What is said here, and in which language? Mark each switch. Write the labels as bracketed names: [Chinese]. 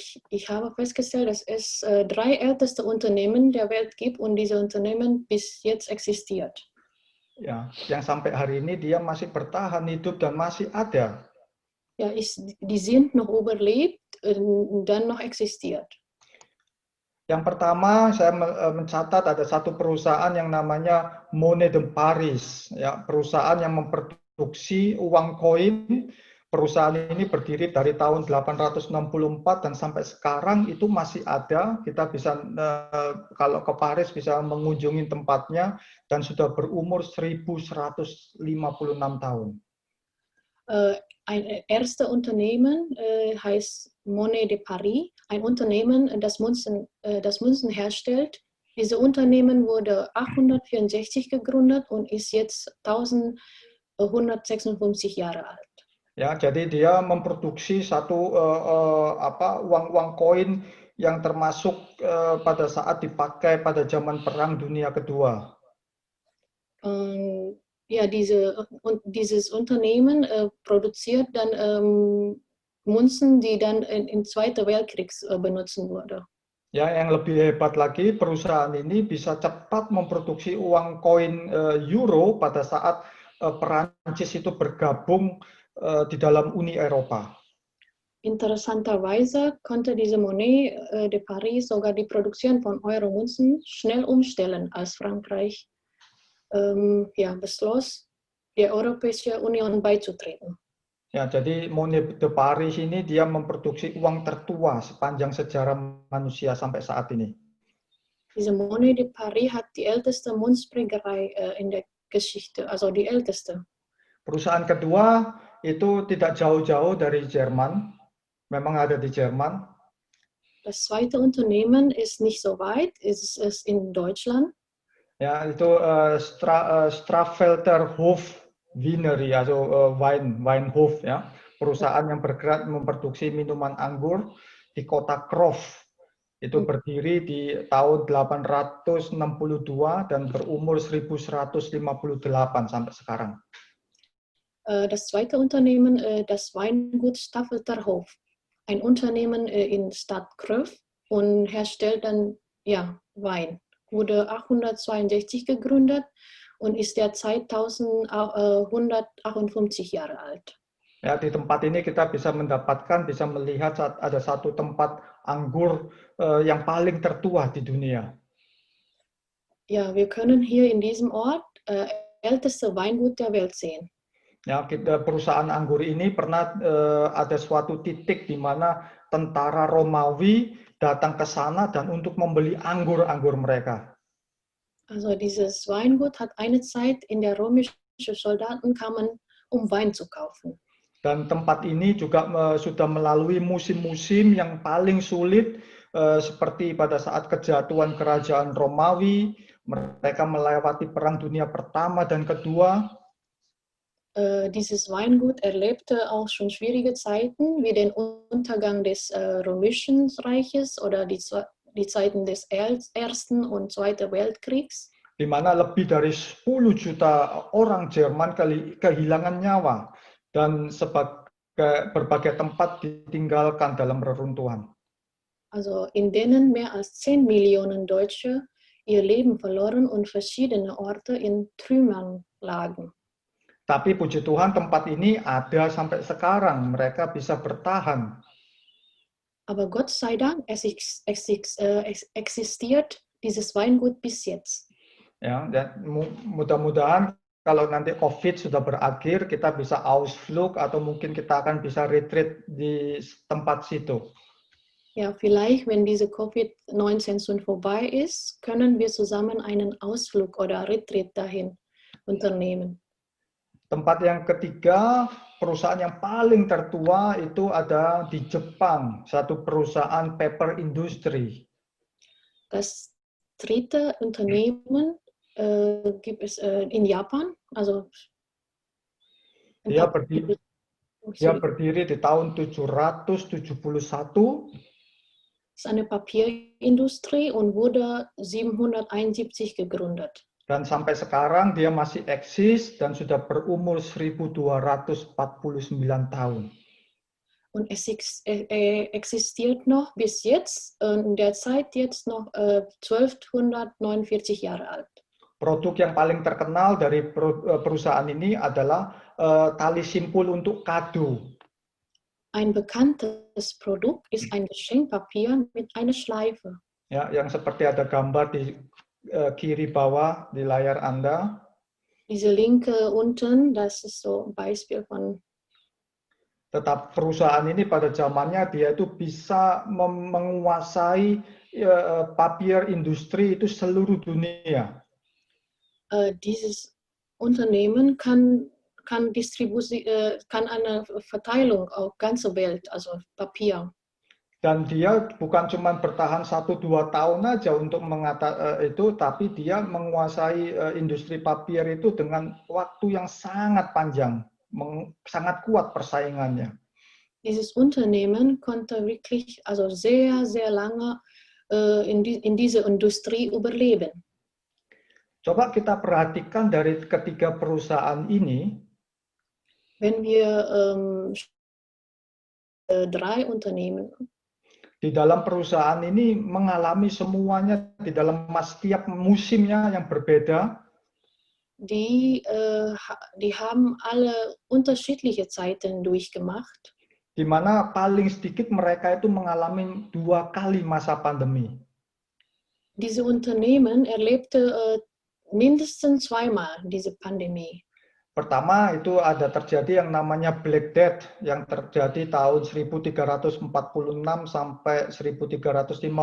[German] Ich habe festgestellt, dass es 3 älteste Unternehmen der Welt gibt und diese Unternehmen bis jetzt existiert. [Indonesian] Ya, yang sampai hari ini dia masih bertahan hidup dan masih ada. [German] Ja, die sind noch überlebt und dann noch existiert. [Indonesian] Yang pertama saya mencatat ada satu perusahaan yang namanya Monnaie de Paris, ya, perusahaan yang memproduksi uang koin. Perusahaan ini berdiri dari tahun 864 dan sampai sekarang itu masih ada. Kita bisa kalau ke Paris bisa mengunjungi tempatnya dan sudah berumur 1156 tahun. [German] Ein erste Unternehmen heißt Monnaie de Paris, ein Unternehmen, das Münzen herstellt. Dieses Unternehmen wurde 864 gegründet und ist jetzt 1156 Jahre alt. [Indonesian] Ya, jadi dia memproduksi satu uang koin yang termasuk pada saat dipakai pada zaman Perang Dunia Kedua. [German] Ja, dieses Unternehmen produziert dann Münzen, die dann im Zweiten Weltkrieg benutzen wurde. [Indonesian] Ya, yang lebih hebat lagi, perusahaan ini bisa cepat memproduksi uang koin euro pada saat Perancis itu bergabung di dalam Uni Eropa. [German] Interessanterweise konnte diese Monnaie de Paris sogar die Produktion von Euro-Münzen schnell umstellen, als Frankreich beschloss, der Europäischen Union beizutreten. [Indonesian] Ya, jadi Monnaie de Paris ini dia memproduksi uang tertua sepanjang sejarah manusia sampai saat ini. [German] Diese Monnaie de Paris hat die älteste Münzprägerei in der Geschichte, also die älteste. [Indonesian] Perusahaan kedua itu tidak jauh-jauh dari Jerman, memang ada di Jerman. [German] Das zweite Unternehmen ist nicht so weit, ist in Deutschland. [Indonesian] Ya, itu Straffelder Hof Winery, [German] also Weinhof, [Indonesian] ya, perusahaan yang bergerak memproduksi minuman anggur di kota Krof. Itu berdiri di tahun 862 dan berumur 1158 sampai sekarang. [German] Das zweite Unternehmen, das Weingut Staffelterhof, ein Unternehmen in Stadt Kröv und herstellt dann Wein. Wurde 862 gegründet und ist derzeit 1158 Jahre alt. [Indonesian] Ya, di tempat ini kita bisa melihat ada satu tempat anggur yang paling tertua di dunia. [German] Ja, wir können hier in diesem Ort älteste Weingut der Welt sehen. [Indonesian] Ya, perusahaan anggur ini pernah ada suatu titik di mana tentara Romawi datang ke sana dan untuk membeli anggur-anggur mereka. [German] Also dieses Weingut hat eine Zeit in der römischen Soldaten kamen, um Wein zu kaufen. [Indonesian] Dan tempat ini juga sudah melalui musim-musim yang paling sulit seperti pada saat kejatuhan kerajaan Romawi, mereka melewati Perang Dunia Pertama dan Kedua. [German] Dieses Weingut erlebte auch schon schwierige Zeiten, wie den Untergang des Römischen Reiches oder die Zeiten des Ersten und Zweiten Weltkriegs. [Indonesian] Di mana lebih dari 10 juta orang Jerman kehilangan nyawa Dan berbagai tempat ditinggalkan dalam reruntuhan. [German] Also in denen mehr als 10 Millionen Deutsche ihr Leben verloren und verschiedene Orte in Trümmern lagen. [Indonesian] Tapi puji Tuhan tempat ini ada sampai sekarang, mereka bisa bertahan. [German] Aber Gott sei Dank, existiert dieses Weingut bis jetzt. [Indonesian] Ya, dan mudah-mudahan kalau nanti COVID sudah berakhir, kita bisa Ausflug atau mungkin kita akan bisa retreat di tempat situ. [German] Ja, vielleicht, wenn diese Covid-19 schon vorbei ist, können wir zusammen einen Ausflug oder Retreat dahin unternehmen. [Indonesian] Tempat yang ketiga, perusahaan yang paling tertua itu ada di Jepang, satu perusahaan paper industry. [German] Das dritte Unternehmen gibt es in Japan, also [Indonesian] Dia berdiri di tahun 771. [German] Es ist eine Papierindustrie und wurde 771 gegründet. [Indonesian] Dan sampai sekarang dia masih eksis dan sudah berumur 1249 tahun. [German] Und es existiert noch bis jetzt, in der Zeit jetzt noch 1249 Jahre alt. [Indonesian] Produk yang paling terkenal dari perusahaan ini adalah tali simpul untuk kado. [German] Ein bekanntes Produkt ist ein Geschenkpapier mit einer Schleife. [Indonesian] Ya, yang seperti ada gambar di kiri bawah di layar Anda. [German] Diese linke unten, das ist so ein Beispiel von. [Indonesian] Tetap perusahaan ini pada zamannya dia itu bisa menguasai papier industri itu seluruh dunia. [German] Dieses Unternehmen kann eine Verteilung auf ganze Welt, also Papier. [Indonesian] Dan dia bukan cuma bertahan 1-2 tahun aja untuk itu, tapi dia menguasai industri papier itu dengan waktu yang sangat panjang, sangat kuat persaingannya. [German] Dieses Unternehmen konnte wirklich also sehr, sehr lange in dieser Industrie überleben. [Indonesian] Coba kita perhatikan dari ketiga perusahaan ini. [German] Wenn wir 3 Unternehmen. [Indonesian] Di dalam perusahaan ini mengalami semuanya di dalam setiap musimnya yang berbeda. [German] Die haben alle unterschiedliche Zeiten durchgemacht. [Indonesian] Di mana paling sedikit mereka itu mengalami 2 kali masa pandemi. [German] Diese Unternehmen erlebte mindestens 2-mal diese Pandemie. [Indonesian] Pertama itu ada terjadi yang namanya Black Death yang terjadi tahun 1346 sampai 1353.